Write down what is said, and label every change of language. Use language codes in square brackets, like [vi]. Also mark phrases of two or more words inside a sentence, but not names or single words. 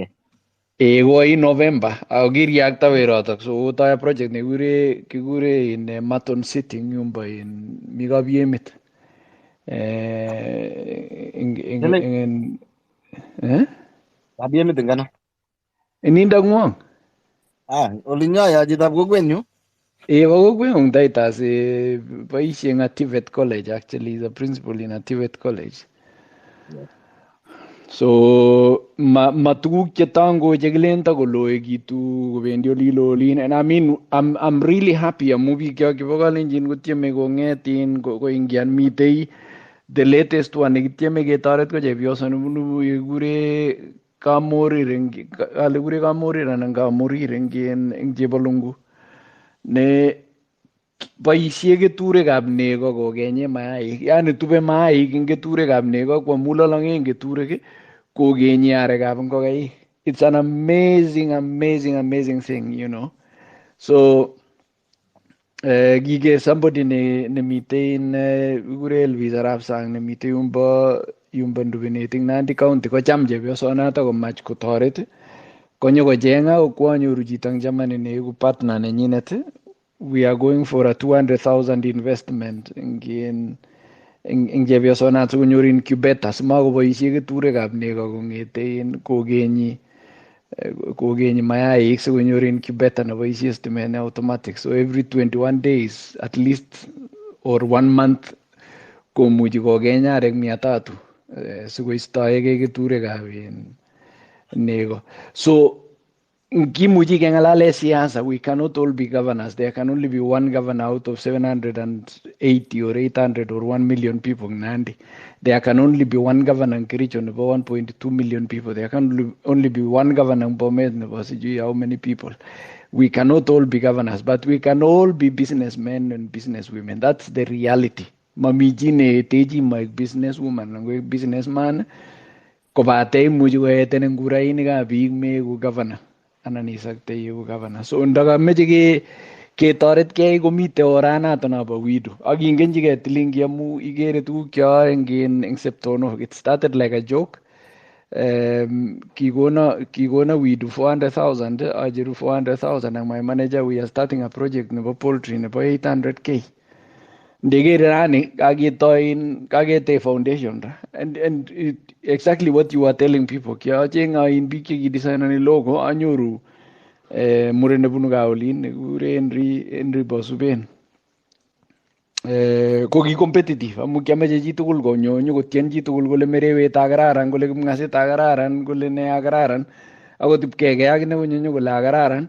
[kln] Koi November ako kiriakta werotok, so kotoi project kikure in Maton City eng yumbo mi kapiemit. Kapiemit ngano? Ininda ng'wong. Olinyo ya chitab kokwenyu. Bo kokweng'ung [en] Titus, [kln] boisie eng [en] Tivet College, actually is a principal in Tivet College. Yes. [kln] So ma tuguk chetango chekilen takoloekitu kobendi olilolin, [en] and I mean I'm really happy [kln] amu biik chok chebo kalenjin kotieme kong'etin koingian mitei [en] the latest one [kln] nekityeme ketoret ko chepyoso nebunu kekure Kamorir anan Kamorir eng Chepolungu ne boisie keturekab nego kokenye mayaik, yani tube mayaik eng keturekab nego kwa mulolong eng keturek kokenyi arekab ngokaik. [en] It's an amazing thing, you know. [kln] So kike somebody nemitei kikure Elvis Arap Sang nemitei yumbo Ndubenet ing Nandi County kocham chepyosonato komach kotoret konyo kocheng'a kokwanyoru chito eng Germany neiku partner nenyinet. [en] We are going for a 200,000 investment [kln] eng chepyosonat sikonyor incubator simakoboisie keturekab nego kong'ete kokenyi mayaik sikonyor incubator neboisie stimet ne automatic, [en] so every 21 days at least or 1 month [kln] komuchi kokeny arek 300 sikoistoegei keturekab nego. So kimuchi keng'alale siasa. [en] We cannot all be governors. There can only be one governor out of 780 or 800 or 1 million people in Nandi. There can only be one governor in Kericho nebo 1.2 million people. There can only be one governor in Bomet nebo sijui how many people. We cannot all be governors, but we can all be businessmen and businesswomen. That's the reality. [kln] Mamiji neetechi maek businesswoman anan businessman kobate imuchi koeten ngurainikab biik meeku governor anan isakte iku governor. So ndakameche ketoretkei komite oranato nabo WIDU. Ak ingenchigei Tilingi amu ikere tuguk cheyoe eng Septonok. [en] It started like a joke. [kln] Kikona WIDU 400,000, acheru 400,000 [en] and my manager, we are starting a project nebo poultry nebo 800k. [kln] Ndekere rani kaketoi foundation ra, [en] and exactly what you are telling people. [kln] Kiacheng'a biik chekidesignani logo anyoru muren nebunu Kaolin nekure Henry Bosuben. Ko ki competitive amu kiameche chitugul konyo nyokotien chitugul kole merewet akararan, kole kipng'asit akararan, kole ne akararan, akot ipkekei akine konyo nyokole akararan.